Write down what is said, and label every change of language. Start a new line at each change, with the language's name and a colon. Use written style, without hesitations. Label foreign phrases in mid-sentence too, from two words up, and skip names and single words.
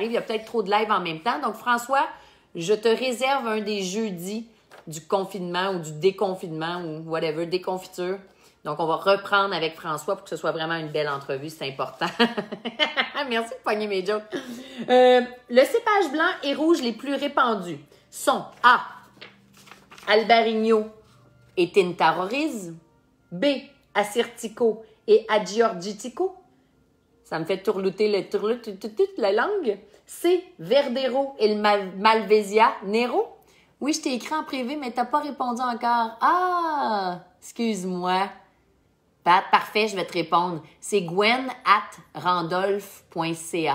French: Il y a peut-être trop de live en même temps. Donc, François, je te réserve un des jeudis du confinement ou du déconfinement ou whatever, déconfiture. Donc, on va reprendre avec François pour que ce soit vraiment une belle entrevue. C'est important. Merci de pogner mes jokes. Le cépage blanc et rouge les plus répandus sont A. Albarino et Tintaroriz. B. Assyrtiko et Aggiorgitico. Ça me fait tourlouter la langue. C. Verdero et le Malvasia Nero. Oui, je t'ai écrit en privé, mais t'as pas répondu encore. Ah! Excuse-moi. Parfait, je vais te répondre. C'est gwen@randolph.ca.